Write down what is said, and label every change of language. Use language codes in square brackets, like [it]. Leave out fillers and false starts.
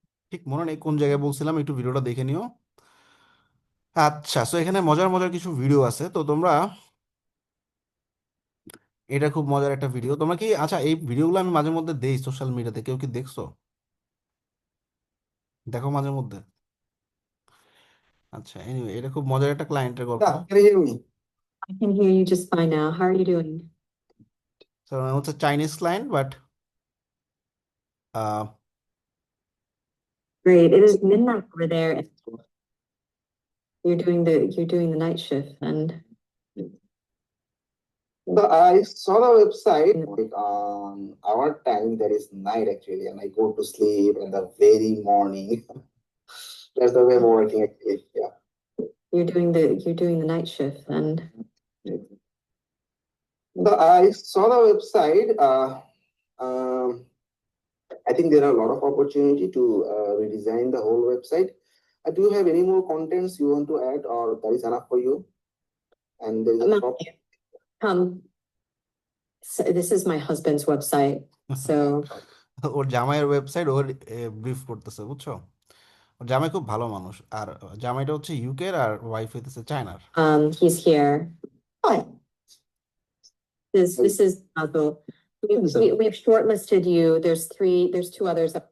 [bn] ঠিক মনে নেই কোন জায়গায় বলছিলাম, একটু ভিডিওটা দেখে নিও। আচ্ছা, সো এখানে মজার মজার কিছু ভিডিও আছে, তো তোমরা, এটা খুব মজার একটা ভিডিও। তোমরা কি, আচ্ছা, এই ভিডিওগুলো আমি মাঝে মধ্যে দেই সোশ্যাল মিডিয়াতে, কেউ কি দেখছো? দেখো মাঝে মধ্যে? আচ্ছা, এনিওয়ে, এটা খুব মজার একটা ক্লায়েন্টের গল্প। [en] Yeah, can you hear me? I can hear you just fine now. How are you doing? So it's a Chinese client, but Great. It is midnight over there. And you're doing the night shift, and So I saw the website like on our time there is night actually, and I go to sleep in the very morning. That's the way I'm working actually. Yeah. you're doing the night shift, and So I saw the website. I think there are a lot of opportunity to redesign the whole website. Do you have any more contents you want to add, or that is enough for you? And there is a top. so this is my husband's website. So [bn] ওর জামাইয়ের website ওর brief করতেছে, বুঝছো? ওর জামাই খুব ভালো মানুষ, আর জামাইটা হচ্ছে ইউকের আর ওয়াইফ হইতেছে চায়নার। [en] he's here. Oh, this is Michael. We've shortlisted you. There's 2 others.